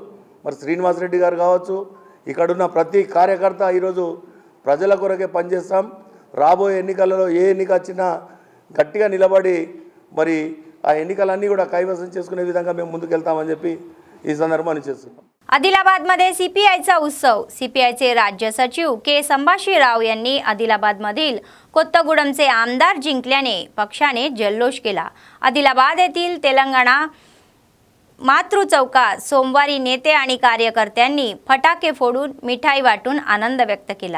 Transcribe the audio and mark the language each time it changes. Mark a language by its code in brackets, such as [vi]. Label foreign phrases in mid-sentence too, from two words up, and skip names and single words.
[te] మరి శ్రీనివాసరెడ్డి గారు కావచ్చు, ఇక్కడున్న ప్రతి కార్యకర్త ఈరోజు ప్రజల కొరకే పనిచేస్తాం. రాబోయే ఎన్నికలలో ఏ ఎన్నిక వచ్చినా గట్టిగా నిలబడి మరి ఆ ఎన్నికలన్నీ కూడా కైవసం చేసుకునే विधंगा మేము ముందుకెళ్తామని చెప్పి ఈ సందర్భాన్ని చేస్తున్నాం. [mr] आदिलाबादमध्ये सीपीआयचा उत्सव. सीपीआयचे राज्य सचिव के संभाजीराव यांनी आदिलाबादमधील कोत्तगुडमचे आमदार जिंकल्याने पक्षाने जल्लोष केला. आदिलाबाद येथील तेलंगणा मातृ चौकात सोमवारी नेते आणि कार्यकर्त्यांनी फटाके फोडून मिठाई वाटून आनंद व्यक्त केला.